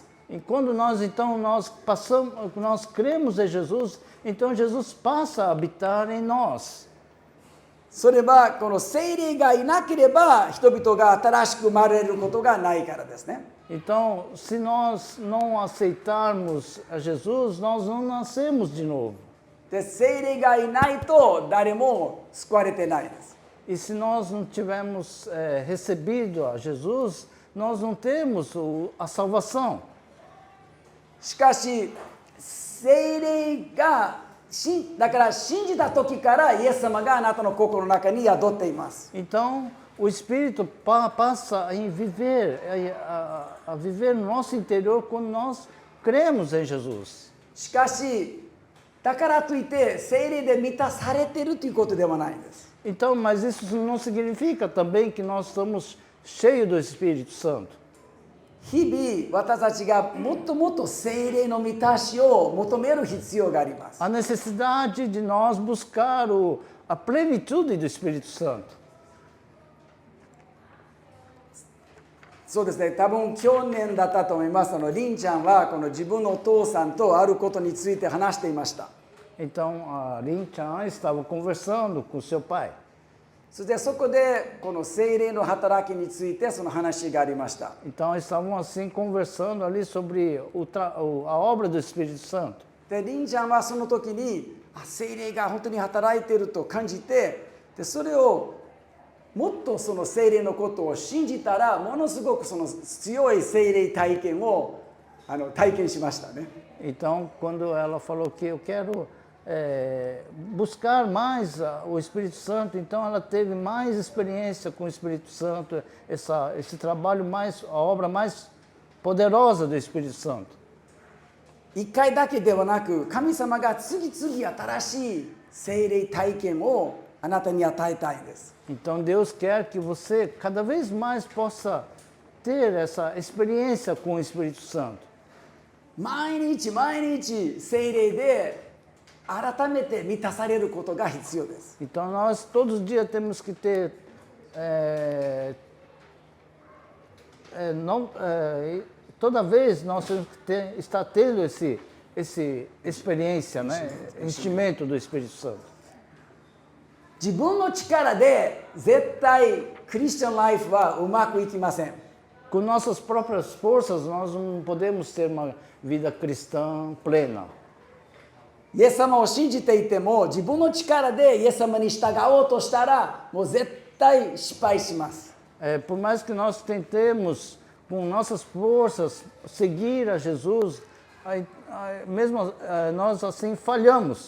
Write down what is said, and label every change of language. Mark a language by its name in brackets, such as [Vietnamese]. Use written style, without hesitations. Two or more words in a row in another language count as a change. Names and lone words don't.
[Portuguese] E quando nós cremos em Jesus, então Jesus passa a habitar em nós. [Japanese] それはこの聖霊がいなければ人々が新しく生まれることがないからですね。 [Portuguese] Então, se nós não aceitarmos a Jesus, nós não nascemos de novo. [Japanese] で、聖霊がいないと誰も救われてないです。 [Portuguese] E se nós não tivermos recebido a Jesus, nós não temos a salvação. [Japanese] しかし聖霊がだから信じた時からイエス様があなたの心の中に宿っています。 [Portuguese] Então, o Espírito passa em viver, a viver no nosso interior quando nós cremos em Jesus. [Japanese] しかしだからといって聖霊で満たされているということではないんです。 [Portuguese] Então, mas isso não significa também que nós estamos cheios do Espírito Santo. [Japanese] 日々私たちがもっともっと聖霊の満たしを求める必要があります。 [Portuguese] A necessidade de nós buscar a plenitude do Espírito Santo. [Japanese] そうですね、多分去年だったと思います。りんちゃんはこの自分のお父さんとあることについて話していました。 [Portuguese] Então, a Lin Chan estava conversando com seu pai. [Japanese] そしてそこでこの聖霊の働きについてその話がありました。 [Portuguese] Então, estavam assim conversando ali sobre a obra do Espírito Santo. [Japanese] で、りんちゃんはその時に聖霊が本当に働いていると感じて、でそれをもっとその聖霊のことを信じたらものすごくその強い聖霊体験を体験しましたね。 [Portuguese] Então, quando ela falou que eu quero buscar mais o Espírito Santo, então ela teve mais experiência com o Espírito Santo, esse trabalho mais, a obra mais poderosa do Espírito Santo. [Japanese] 一回だけではなく、神様が次々新しい聖霊体験をあなたに与えたいんです。 [Portuguese] Então Deus quer que você cada vez mais possa ter essa experiência com o Espírito Santo. [Japanese] 毎日毎日聖霊で改めて満たされることが必要です。 [Portuguese] Então nós todos os dias temos que ter toda vez nós temos que estar tendo esse experiência, né? Enchimento do Espírito Santo. [Japanese] 自分の力で絶対クリスチャンライフはうまくいきません。 [Portuguese] Com nossas próprias forças nós não podemos ter uma vida cristã plena. [Japanese] イエス様を信じていても自分の力でイエス様に従おうとしたらもう絶対失敗します。 [Portuguese] Por mais que nós tentemos com nossas forças seguir a Jesus, mesmo nós assim falhamos.